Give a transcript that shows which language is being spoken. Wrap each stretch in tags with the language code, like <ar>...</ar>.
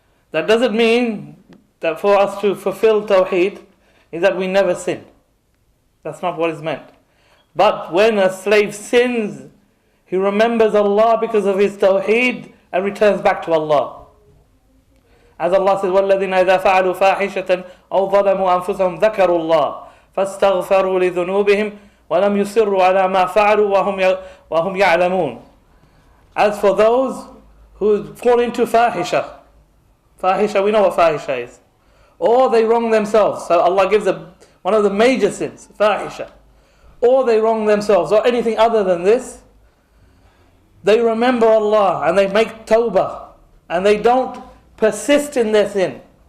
<en>That doesn't mean that for us to fulfill Tawheed is that we never sin. That's not what is meant. But when a slave sins, he remembers Allah because of his Tawheed and returns back to Allah. As Allah says,</en> <ar>وَالَّذِينَ إِذَا فَعَلُوا فَاحِشَةً أَوْ ظَلَمُوا أَنفُسَهُمْ ذَكَرُوا اللَّهَ فَاسْتَغْفَرُوا لِذُنُوبِهِمْ وَلَمْ يُصِرُّوا عَلَى مَا فَعَلُوا وَهُمْ يَعْلَمُونَ.</ar> <en>As for those who fall into fahisha, we know what fahisha is, or they wrong themselves. So Allah gives one of the major sins, fahisha. Or they wrong themselves, or anything other than this. They remember Allah and they make tawbah, and they don't persist in their sin.</en>